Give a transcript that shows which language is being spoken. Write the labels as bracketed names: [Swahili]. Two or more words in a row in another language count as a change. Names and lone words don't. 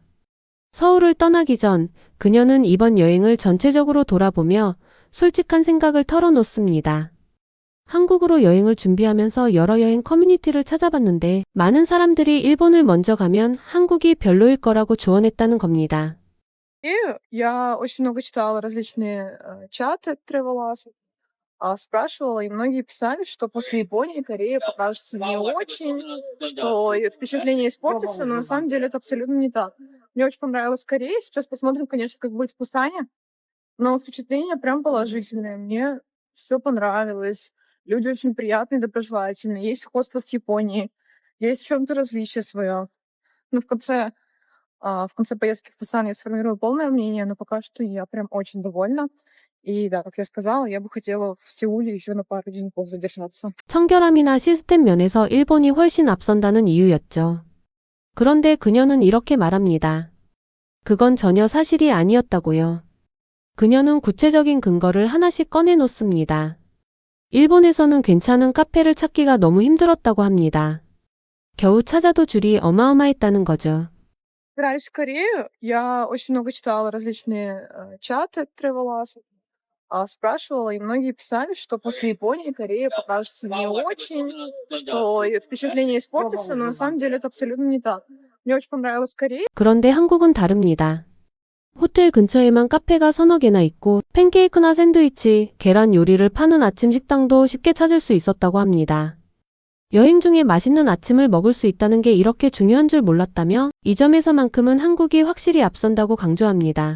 [Korean] 서울을 떠나기 전 그녀는 이번 여행을 전체적으로 돌아보며 솔직한 생각을 털어놓습니다. 한국으로 여행을 준비하면서 여러 여행 커뮤니티를 찾아봤는데 많은 사람들이 일본을 먼저 가면 한국이 별로일 거라고 조언했다는 겁니다. [Russian] И я очень много читала различные, чаты тревеласов, спрашивала, и многие писали, что после Японии Корея покажется не очень, что и впечатление испортится, но на самом деле это абсолютно не так. Мне очень понравилась Корея. Сейчас посмотрим, конечно, как будет в Пусане, но впечатление прям положительное. Мне все понравилось. люди очень приятные, доброжелательные, есть сходство с Японией, есть в чем-то различие свое. Ну, в конце поездки в Пусан я сформирую полное мнение, но пока что я прям очень довольна. И да, как я сказала, я бы хотела в Сеуле еще на пару деньков задержаться. [Korean] 청결함이나 시스템 면에서 일본이 훨씬 앞선다는 이유였죠. 그런데 그녀는 이렇게 말합니다. 그건 전혀 사실이 아니었다고요. 그녀는 구체적인 근거를 하나씩 꺼내놓습니다. 일본에서는 괜찮은 카페를 찾기가 너무 힘들었다고 합니다. 겨우 찾아도 줄이 어마어마했다는 거죠. [Russian] Собираясь в Корею, я очень много читала различные чаты тревеласов, спрашивала, и многие писали, что после Японии Корея покажется не очень, что впечатление испортится, но на самом деле это абсолютно не так. Мне очень понравилась Корея. [Korean] 그런데 한국은 다릅니다. 호텔 근처에만 카페가 서너 개나 있고 팬케이크나 샌드위치, 계란 요리를 파는 아침 식당도 쉽게 찾을 수 있었다고 합니다. 여행 중에 맛있는 아침을 먹을 수 있다는 게 이렇게 중요한 줄 몰랐다며 이 점에서만큼은 한국이 확실히 앞선다고 강조합니다.